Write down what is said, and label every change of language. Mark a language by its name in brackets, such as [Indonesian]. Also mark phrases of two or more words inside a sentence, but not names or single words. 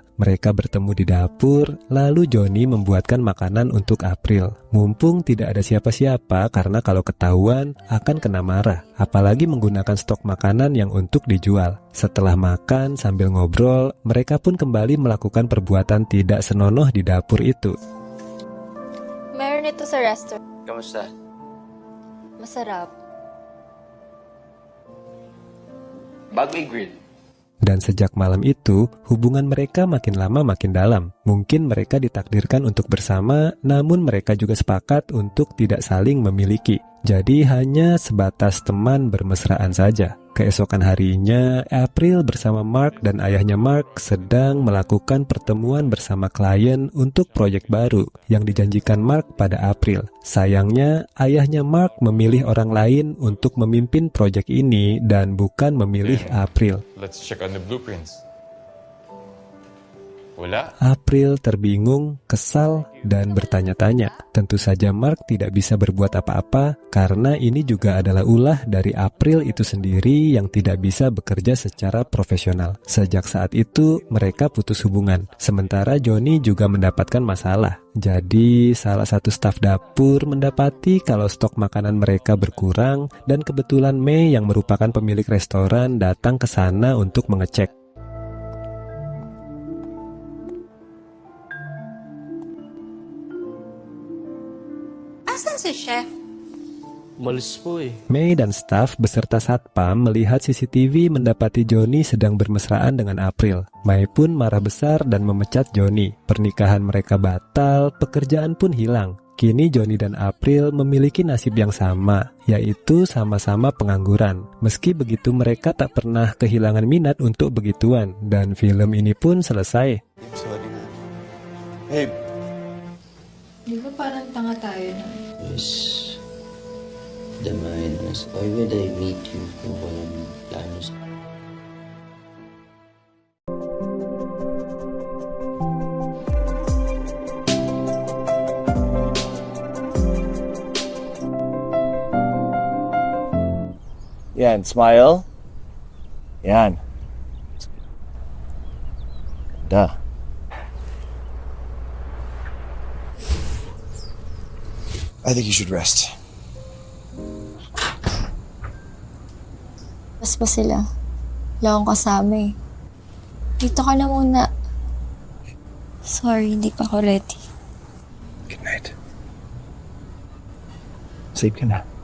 [Indonesian] Mereka bertemu di dapur, lalu Johnny membuatkan makanan untuk April. Mumpung tidak ada siapa-siapa karena kalau ketahuan akan kena marah. Apalagi menggunakan stok makanan yang untuk dijual. Setelah makan sambil ngobrol, mereka pun kembali melakukan perbuatan tidak senonoh di dapur itu. [Filipino] Meron ito sa restaurant. Kamusta? Masarap. Bagoy grill. [Indonesian] Dan sejak malam itu, hubungan mereka makin lama makin dalam. Mungkin mereka ditakdirkan untuk bersama, namun mereka juga sepakat untuk tidak saling memiliki. Jadi hanya sebatas teman bermesraan saja. Keesokan harinya, April bersama Mark dan ayahnya Mark sedang melakukan pertemuan bersama klien untuk proyek baru yang dijanjikan Mark pada April. Sayangnya, ayahnya Mark memilih orang lain untuk memimpin proyek ini dan bukan memilih April. [English] Let's check on the blueprints. [Filipino] Wala. [Indonesian] April terbingung, kesal, dan bertanya-tanya. Tentu saja Mark tidak bisa berbuat apa-apa karena ini juga adalah ulah dari April itu sendiri yang tidak bisa bekerja secara profesional. Sejak saat itu, mereka putus hubungan. Sementara Johnny juga mendapatkan masalah. Jadi, salah satu staf dapur mendapati kalau stok makanan mereka berkurang dan kebetulan May yang merupakan pemilik restoran datang ke sana untuk mengecek. [Filipino] Asan si chef? Malis po eh. [Indonesian] May dan staf beserta satpam melihat CCTV mendapati Johnny sedang bermesraan dengan April. May pun marah besar dan memecat Johnny. Pernikahan mereka batal, pekerjaan pun hilang. Kini Johnny dan April memiliki nasib yang sama, yaitu sama-sama pengangguran. Meski begitu mereka tak pernah kehilangan minat untuk begituan, dan film ini pun selesai. [Filipino] Sorry na. Hey, Di ba parang tanga tayo na? [English] Yes. The minus. Why would I meet you [Filipino] kung walang plano sa... Yan, smile. Yan. Ganda. [English] I think you should rest. [Filipino] Pas pa sila. Wala akong kasama eh. Dito ka na muna. Sorry, hindi pa ako ready. [English] Good night. Sleep [Filipino] ka na.